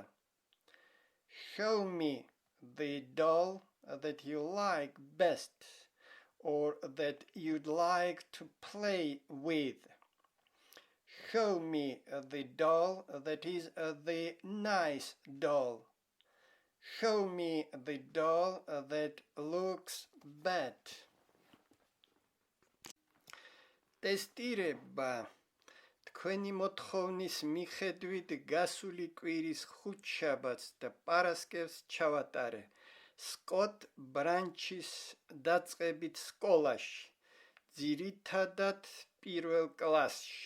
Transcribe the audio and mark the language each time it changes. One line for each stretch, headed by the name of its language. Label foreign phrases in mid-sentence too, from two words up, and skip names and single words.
English: Show me the doll that you like best or that you'd like to play with. Show me the doll that is the nice doll. Show me the doll that looks bad.
Georgian: ტესტირება თქვენი მოთხოვნის მიხედვით გასული კვირის ხუთშაბათს და პარასკევს ჩავატარე სკოტ ბრანჩის დაწყებით სკოლაში, ძირითადად პირველ კლასში.